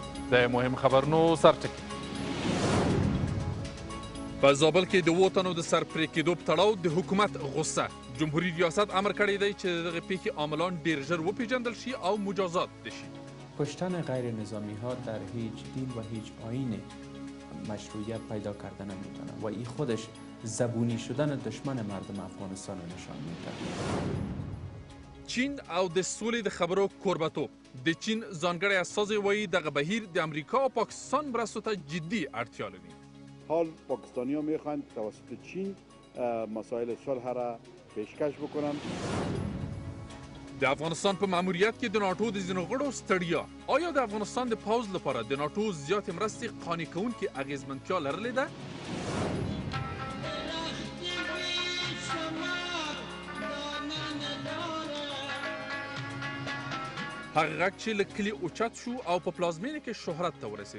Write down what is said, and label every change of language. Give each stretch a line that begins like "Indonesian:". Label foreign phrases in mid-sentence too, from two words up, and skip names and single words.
Pashto: د مهم خبرونو سرټکی په زابل کې د 7 تنو د سر پرې کېدو په تړاو د حکومت غصه. جمهوریت ریاست امر کړی دی چې دغه پیښې عاملان ډېر ژر وپېژندل شي او مجازات شي.
Persian: کشتن غیر نظامی ها در هیچ دین و هیچ آیین مشروعیت پیدا کرده نمیتونه و این خودش زبونی شدن دشمن مردم افغانستان نشان میده.
Pashto: چین او د سولې د خبرو کوربتوب. د چین ځانګړی استازی وایي دغه بهیر د امریکا او پاکستان مرستو ته جدي اړتیا لري.
Persian: حال پاکستانی‌ها میخواهند توسط چین مسائل صلح را پیشکش بکنند.
Pashto: د افغانستان په ماموریت کې د ناټو د ځینو غړو ستړیا. آیا د افغانستان د پوځ لپاره د ناټو زیاتې مرستې قانع کوونکې اغېزمنتیا لرلې ده؟ هغه غږ چې له کلي اوچت شو او په پلازمینه کې شهرت ته ورسید.